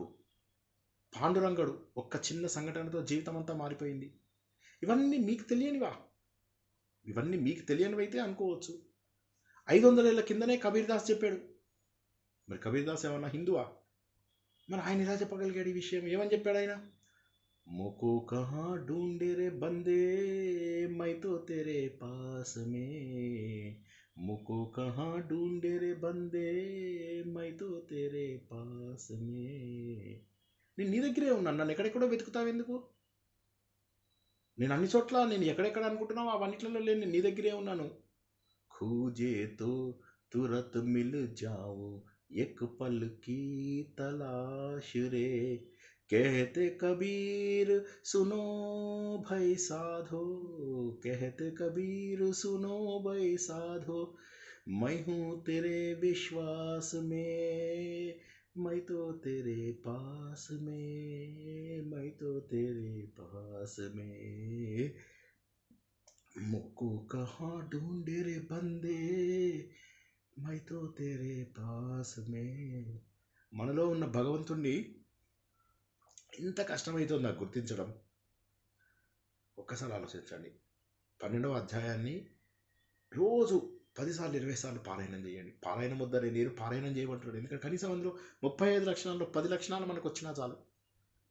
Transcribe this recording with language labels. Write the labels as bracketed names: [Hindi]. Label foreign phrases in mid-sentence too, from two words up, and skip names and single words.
[Telugu] పాండురంగడు ఒక్క చిన్న సంఘటనతో జీవితం అంతా మారిపోయింది. ఇవన్నీ మీకు తెలియనివా? ఇవన్నీ మీకు తెలియనివైతే అనుకోవచ్చు. 500 ఏళ్ల కిందనే కబీర్ దాస్ చెప్పాడు. మరి కబీర్ దాస్ ఏమన్నా హిందువా? మరి ఆయన ఎలా చెప్పగలిగాడు ఈ విషయం? ఏమని చెప్పాడు ఆయన? [Hindi] मुको कहाँ ढूंढे रे बंदे मैं तो तेरे पास में, मुको कहाँ ढूंढे रे बंदे मैं तो तेरे पास में. [Telugu] నేను నీ దగ్గరే ఉన్నాను, నన్ను ఎక్కడెక్కడో వెతుకుతావు ఎందుకు? నేను అన్ని చోట్ల నేను ఎక్కడెక్కడ అనుకుంటున్నావు అవన్నిట్లలో లేని నీ దగ్గరే ఉన్నాను. [Hindi] खोजे तो तुरत मिल जाओ एक पल की तलाश रे, कहते कबीर सुनो भाई साधो, कहते कबीर सुनो भाई साधो, मैं हूँ तेरे विश्वास में, मैं तो तेरे पास में, मैं तो तेरे पास में, मुझको कहाँ ढूंढे रे बंदे मैं तो तेरे पास में. [Telugu] మనలో ఉన్న భగవంతుణ్ణి ఇంత కష్టమవుతుంది నాకు గుర్తించడం. ఒక్కసారి ఆలోచించండి. 12వ అధ్యాయాన్ని రోజు 10 సార్లు 20 సార్లు పారాయణం చేయండి. పారాయణం వద్దని నేను పారాయణం చేయమంటున్నాడు. ఎందుకంటే కనీసం అందులో 35 లక్షణాల్లో 10 లక్షణాలు మనకు వచ్చినా చాలు.